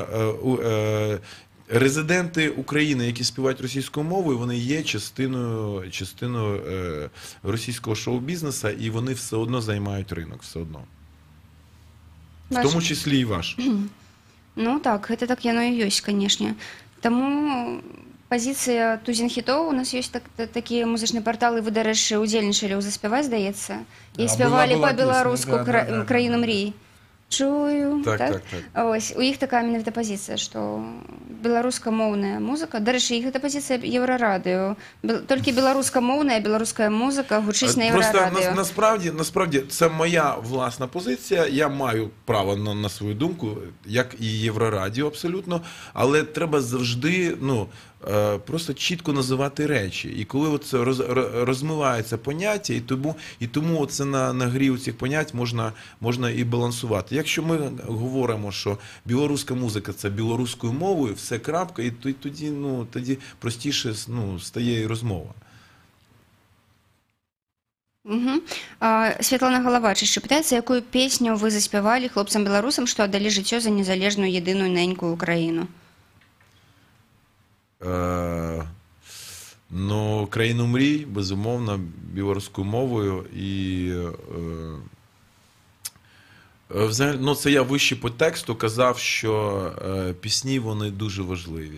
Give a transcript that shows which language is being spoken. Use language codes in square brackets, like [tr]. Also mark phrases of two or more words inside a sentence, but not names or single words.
[uk] Резиденти України, які співають російською мовою, вони є частиною російського шоу-бізнесу, і вони все одно займають ринок, все одно. В тому числі і ваш. Ну так, [be] гэта так яно і ёсць, канешне. Таму пазіцыя тузін-хітоў, у нас ёсць такія музычныя парталы, вы, дарэчы, удзельнічалі ў «Заспяваць», здаецца, і спявалі па-беларуску «Краіну мрій». [uk] Чую, так? [be] Ось, у іх такая менавіта пазіцыя, што беларускамоўная музыка, дарэчы, іх гэта пазіцыя Еўрарадыё, толькі беларускамоўная, беларуская музыка гучыць на Еўрарадыё. [uk] Просто насправді це моя власна позиція, я маю право на свою думку, як і Єврорадіо абсолютно, але треба завжди, ну, просто чітко називати речі. І коли от це розмивається поняття, і тому оце на грі цих понять можна і балансувати. Якщо ми говоримо, що білоруська музика – це білоруською мовою, все крапка, і тоді простіше стає і розмова. Угу. [be] Святлана Галавачич питаецца, якую песню вы заспявалі хлопцам-беларусам, што аддалі жыццё за незалежную [uk] єдиную ненькую Україну? «Країну мрій», безумовно, білоруською мовою. І взагалі, це я вище по тексту казав, що пісні, вони дуже важливі.